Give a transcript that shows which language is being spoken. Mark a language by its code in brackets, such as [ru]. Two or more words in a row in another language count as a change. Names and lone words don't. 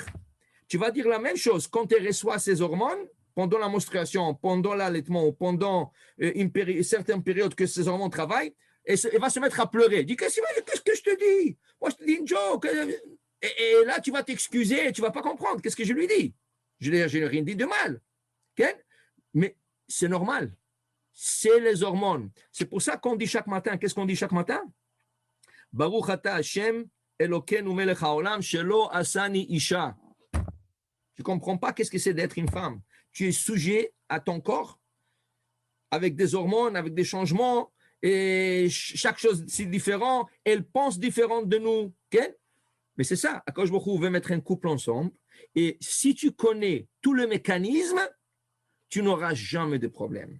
[fr] Tu vas dire la même chose quand elle reçoit ces hormones, pendant la menstruation, pendant l'allaitement, pendant certaines périodes que ces hormones travaillent, et elle va se mettre à pleurer. Dis, qu'est-ce que je te dis? Moi, je te dis une joke. Et là, tu vas t'excuser et tu ne vas pas comprendre. Qu'est-ce que je lui dis? Je n'ai rien dit de mal. Okay? Mais c'est normal. C'est les hormones. C'est pour ça qu'on dit chaque matin. Qu'est-ce qu'on dit chaque matin? [he] ברוך אתה השם אלוקינו מלך העולם שלא עשני אשה. [fr] Tu ne comprends pas qu'est-ce que c'est d'être une femme. Tu es sujet à ton corps avec des hormones, avec des changements, et chaque chose c'est différent. Elle pense différente de nous. Okay? Mais c'est ça. [he] הקדוש ברוך הוא [fr] veut mettre un couple ensemble. Et si tu connais tout le mécanisme, tu n'auras jamais de problème.